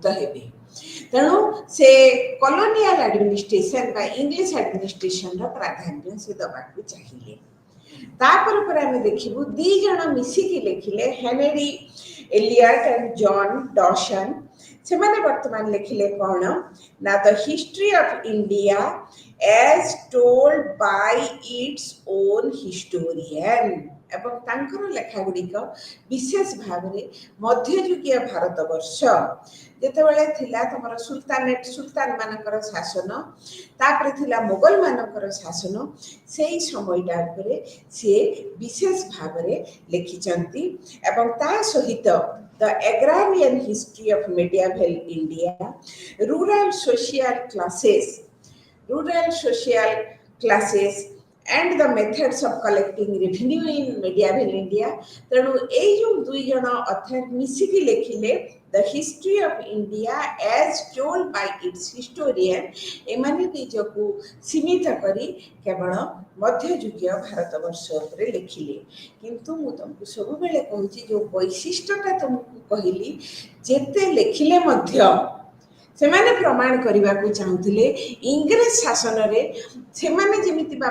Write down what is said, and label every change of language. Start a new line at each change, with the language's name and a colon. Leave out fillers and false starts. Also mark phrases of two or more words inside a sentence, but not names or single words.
Odia: ହେବେ ତେଣୁ ସେ
English: colonial administration
Odia: ବା ଇଂଲିଶ ଆଡମିନିଷ୍ଟ୍ରେସନର ପ୍ରାଧାନ୍ୟ ସେ ଦେବାକୁ ଚାହିଁଲେ ତାପରେ ପରେ ଆମେ ଦେଖିବୁ ଦି ଜଣ ମିଶିକି ଲେଖିଲେ ହେନରୀ ଏଲିୟଟ ଆଣ୍ଡ ଜନ୍ ଡସନ୍ ସେମାନେ ବର୍ତ୍ତମାନ ଲେଖିଲେ କ'ଣ ନା ଦ ହିଷ୍ଟ୍ରି ଅଫ୍ ଇଣ୍ଡିଆ as told by its own historian ଏବଂ ତାଙ୍କର ଲେଖା ଗୁଡ଼ିକ ବିଶେଷ ଭାବରେ ମଧ୍ୟଯୁଗୀୟ ଭାରତବର୍ଷ ଯେତେବେଳେ ଥିଲା ତମର ସୁଲତାନ ମାନଙ୍କର ଶାସନ ତାପରେ ଥିଲା ମୋଗଲ ମାନଙ୍କର ଶାସନ ସେଇ ସମୟଟା ଉପରେ ସେ ବିଶେଷ ଭାବରେ ଲେଖିଛନ୍ତି ଏବଂ ତା ସହିତ the agrarian history of medieval India, rural social classes and the methods of collecting revenue in medieval India. ତେଣୁ ଏଇ ଯୋଉ ଦୁଇ ଜଣ ଅଥର ମିଶିକି ଲେଖିଲେ the history of India as told by its historian ଏମାନେ ନିଜକୁ ସୀମିତ କରି କେବଳ ମଧ୍ୟଯୁଗୀୟ ଭାରତବର୍ଷ ଉପରେ ଲେଖିଲେ କିନ୍ତୁ ମୁଁ ତମକୁ ସବୁବେଳେ କହୁଛି ଯୋଉ ବୈଶିଷ୍ଟ୍ୟଟା ତମକୁ କହିଲି ଯେତେ ଲେଖିଲେ ମଧ୍ୟ ସେମାନେ ପ୍ରମାଣ କରିବାକୁ ଚାହୁଁଥିଲେ ଇଂରେଜ ଶାସନରେ ସେମାନେ ଯେମିତି ବା